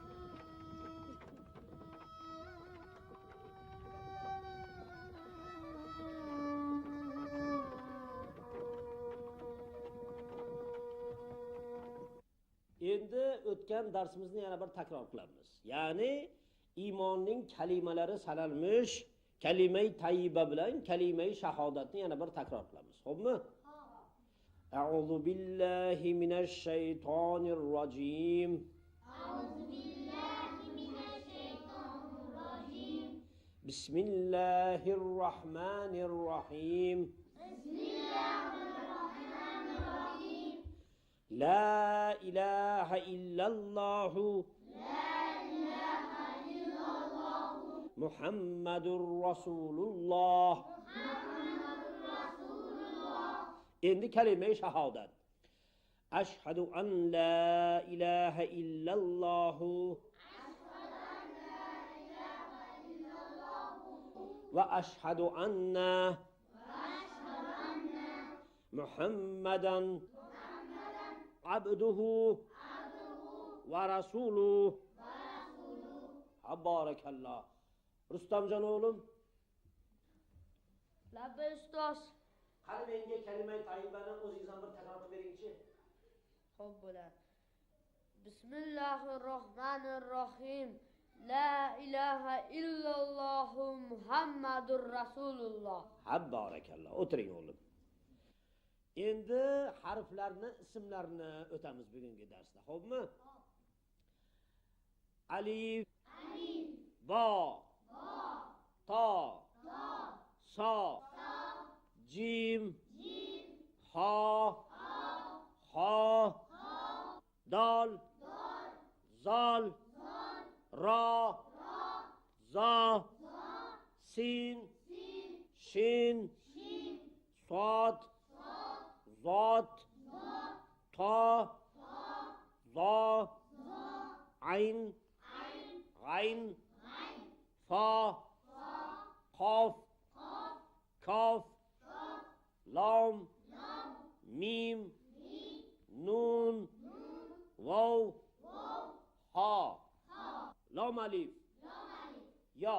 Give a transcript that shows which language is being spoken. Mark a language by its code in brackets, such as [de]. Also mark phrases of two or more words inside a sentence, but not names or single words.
[uz] Endi o'tgan darsimizni yana bir takror qilamiz. Ya'ni iymonning kalimalari sanalmish kalimai tayyiba bilan kalimai shahodatni yana bir takror qilamiz. Xo'pmi? [ar] أعوذ بالله من الشيطان الرجيم. بسم الله الرحمن الرحيم. لا إله إلا الله. محمد رسول الله. [uz] Endi kalima-i shahodat. [ar] أشهد أن لا إله إلا الله. وأشهد أن محمدا عبده ورسوله. [uz] Barakalloh. Rustamjon o'g'lim. Labba ustoz. Qani menga kalima tayyibani o'zingizdan bir takror qilib beringchi. Xo'p bo'ladi. [ar] بسم الله الرحمن الرحيم. لا إله إلا الله محمد رسول الله. [uz] Barakalloh. O'tiring o'g'lim. Endi harflarni, ismlarni o'tamiz bugungi darsda, xo'pmi? Alif, bo, to, so, jim, ho, dol, zol, ro, zo, sin, shin, sod, zot, ta, za, ayn, g'ayn, fa, qof, kaf, lam, mim, nun, vav, ha, lam alif, ya.